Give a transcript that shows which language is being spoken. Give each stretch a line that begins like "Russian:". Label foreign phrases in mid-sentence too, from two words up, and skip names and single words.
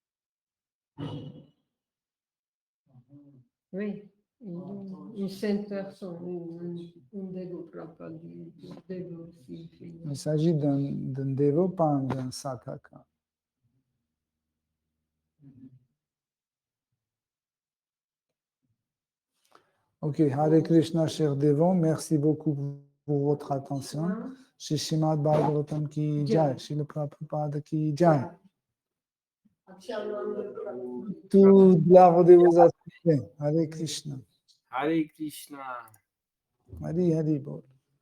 French: Oui, une sainte personne, une dévo, pas du dévo aussi. Il s'agit d'un dévo, pas d'un sataka. Ok,
Sanskrit: Hare Krishna,
French: chers dévots, merci beaucoup pour votre attention.
Hindi: Shri Srimad Bhagavatam ki jai, Srila Prabhupada ki jai.
French: Toute l'arbre de vos aspects.
Sanskrit: Hare Krishna. Hare Krishna. Hari Hari Bol.